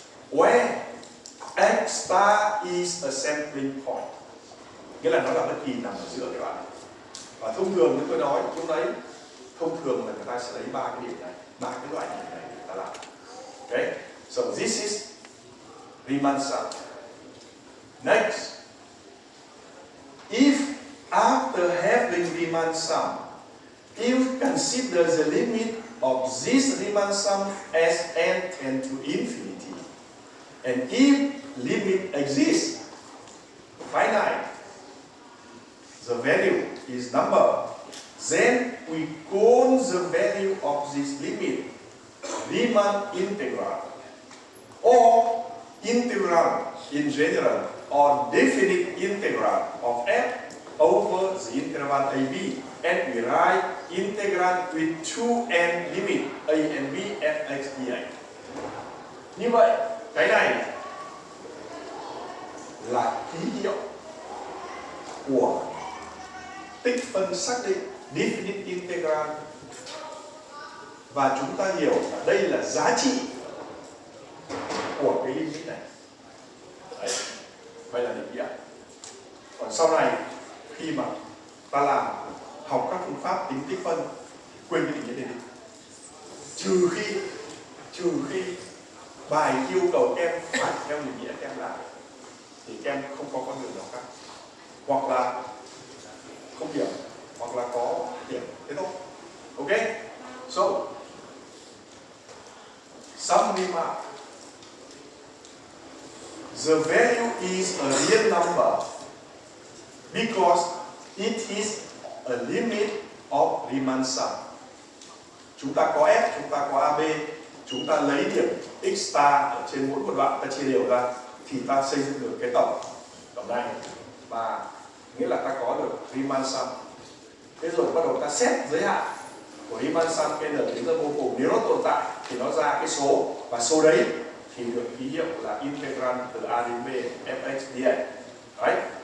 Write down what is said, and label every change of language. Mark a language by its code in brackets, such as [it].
[en] Where x star is a sampling point, [vi] nghĩa là nó là bất kỳ nằm ở giữa các bạn. Và thông thường như tôi nói lúc đấy, thông thường là người ta sẽ lấy 3 cái điểm này, 3 cái loại điểm này để ta làm. [en] Okay, so this is Riemann sum. Next, if after having Riemann sum, you consider the limit of this Riemann sum as n tend to infinity, and if limit exists, finite, the value is number, then we call the value of this limit Riemann integral, or integral in general, or definite integral of f over the interval AB, and we write integral with 2n limit a and b at x dx. [vi] Như vậy, cái này là ký hiệu của tích phân xác định definite integral, và chúng ta hiểu là đây là giá trị của cái limit này. Đấy. Vậy là định nghĩa. Còn sau này khi mà ta học các phương pháp tính tích phân, quên cái định nghĩa này đi. Trừ khi bài yêu cầu em phải theo định nghĩa em làm, thì em không có con đường nào khác, hoặc là không điểm, hoặc là có điểm, thế thôi. [en] Ok, so some remark. The value is a real number because it is a limit of Riemann sum. [vi] Chúng ta có f, chúng ta có AB, chúng ta lấy điểm x star ở trên mỗi một đoạn, ta chia đều ra thì ta xây dựng được cái tổng này, và nghĩa là ta có được Riemann sum. Thế rồi bắt đầu ta xét giới hạn của Riemann sum n đến ra vô cùng, nếu nó tồn tại thì nó ra cái số, và số đấy thì được ký hiệu là integral từ a đến b fx dx. [en] Right?